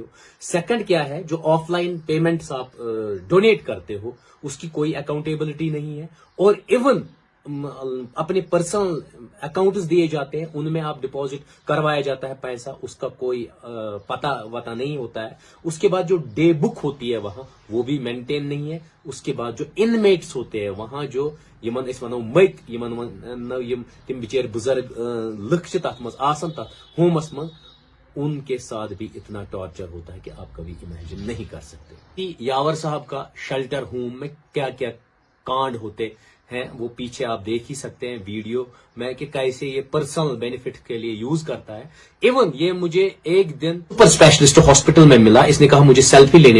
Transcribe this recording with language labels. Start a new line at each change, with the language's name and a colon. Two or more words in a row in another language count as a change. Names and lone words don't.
Hindi: सेकंड क्या है, जो
English: offline payments
Hindi: आप डोनेट करते हो उसकी कोई अकाउंटेबिलिटी नहीं है, और इवन अपने
English: personal accounts
Hindi: दिए जाते हैं, उनमें आप डिपॉजिट करवाया जाता है पैसा, उसका कोई पता नहीं होता है। उसके बाद जो
English: day book
Hindi: होती है वहां, वो भी मेंटेन नहीं है। उसके बाद जो इनमेट्स होते हैं वहां, जो
Kashmiri: यमन इस वनो मत यम तिम बिचार बुजुर्ग लुक छ तथ मज आसन तथ होमस मज,
Hindi: उनके साथ भी इतना टॉर्चर होता है कि आप कभी इमेजिन नहीं कर सकते कि यावर साहब का
English: shelter home
Hindi: में क्या क्या कांड होते हैं। वो पीछे आप देख ही सकते हैं वीडियो में कि कैसे ये
English: personal benefit
Hindi: के लिए यूज करता है। इवन ये मुझे एक दिन
English: super specialist hospital
Hindi: में मिला, इसने कहा मुझे सेल्फी लेनी।